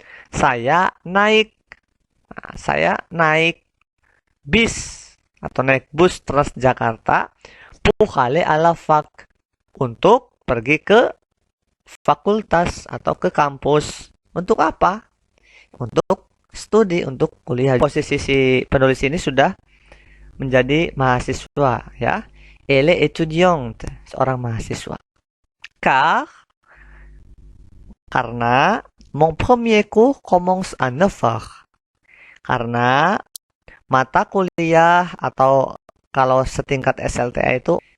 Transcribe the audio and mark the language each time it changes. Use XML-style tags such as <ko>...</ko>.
<id>Saya naik bis atau naik bus Transjakarta</id> <fr>pour aller à la fac,</fr> <id>untuk pergi ke fakultas atau ke kampus. Untuk apa? Untuk studi, untuk kuliah. Posisi si penulis ini sudah menjadi mahasiswa, ya.</id> <fr>Elle est étudiante,</fr> <id>seorang mahasiswa. Karena</id> <fr>mon premier cours commence à 9h.</fr> <id>Karena mata kuliah atau kalau setingkat SLTA itu</id>